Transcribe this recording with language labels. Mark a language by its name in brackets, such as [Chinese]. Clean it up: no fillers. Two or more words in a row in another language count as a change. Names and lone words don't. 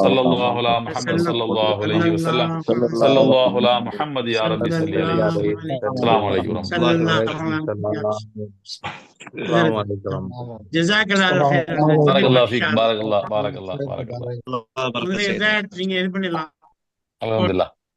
[Arabic] صلى الله على محمد وسلم صلى الله صلى عليه وسلم. الله صلى الله على محمد يا صلى ربي صل عليه الله وسلم. عليه السلام عليكم ورحمة صلى الله. الله عليه السلام عليكم. جزاك الله خير بارك الله إن فيك. شاء الله بارك الله بارك الله بارك الله. [Tamil] முதல்ல இதை நீங்க இது பண்ணிடலாம் [Arabic] الحمد لله.